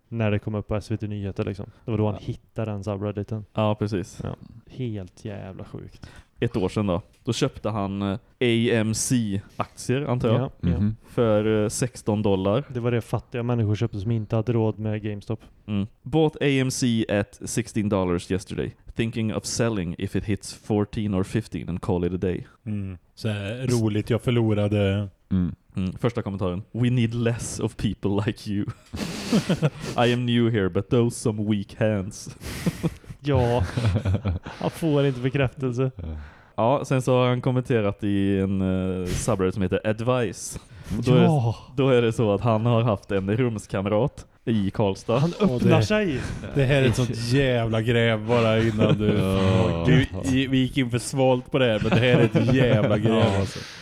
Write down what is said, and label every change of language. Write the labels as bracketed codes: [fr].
[sv] När det kom upp på SVT Nyheter liksom. Det var då han hittade den subredditen. Ja, precis. Ja. Helt jävla sjukt. Ett år sedan då köpte han AMC-aktier, antar jag. Ja, mm-hmm. För $16. Det var det fattiga människor köpte som inte hade råd med GameStop. Mm. [en] Bought AMC at $16 yesterday. Thinking of selling if it hits 14 or 15 and call it a day. [sv] Mm. Så här, roligt, jag förlorade... Mm. Mm. Första kommentaren. [en] We need less of people like you. I am new here, but those some weak hands. [sv] Ja, han får inte bekräftelse. Ja, sen så har han kommenterat i en subreddit som heter Advice. Då, ja. Då är det så att han har haft en rumskamrat i Karlstad. Han öppnar sig. Det här är ett sånt jävla gräv bara innan du... Vi gick in för svalt på det här, men det här är ett jävla gräv alltså.